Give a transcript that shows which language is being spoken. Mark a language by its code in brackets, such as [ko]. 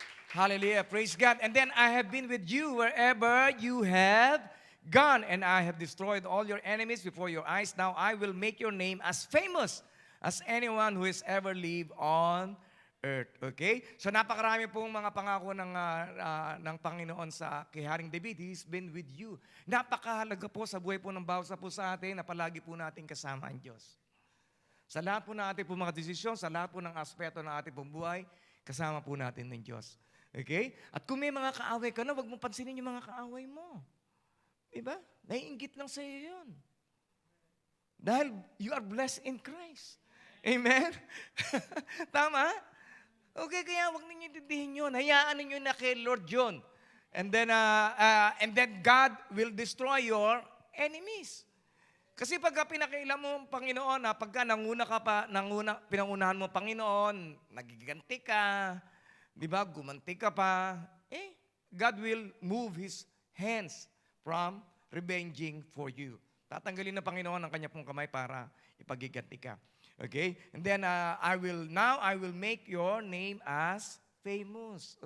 [en] Hallelujah, praise God. And then, I have been with you wherever you have gone, and I have destroyed all your enemies before your eyes. Now, I will make your name as famous as anyone who has ever lived on earth. Okay? [tl] So napakarami pong mga pangako ng Panginoon sa kay Haring David. [en] He's been with you. [tl] Napakahalaga po sa buhay po ng bawat isa po sa atin na palagi po natin kasama ang Diyos. Sa lahat po ng ating po mga desisyon, sa lahat po ng aspeto ng ating pong buhay, kasama po natin ng Diyos. Okay? At kung may mga kaaway ka na, huwag mong pansinin yung mga kaaway mo. Diba? Naiinggit lang sa iyo yun. [en] Dahil you are blessed in Christ. [tl] Amen? Tama? Okay, kaya huwag ninyo intindihin yun. Hayaan ninyo na kay Lord yun. [en] And then God will destroy your enemies. [tl] Kasi pagka pinakailan mo ang Panginoon, pagka pinangunahan mo ang Panginoon, nagiganti ka, di ba, gumanti ka pa, [en] God will move His hands from revenging for you. [tl] Tatanggalin ng Panginoon ang kanya pong kamay para ipagiganti ka. [en] Okay? And then, I will make your name as famous.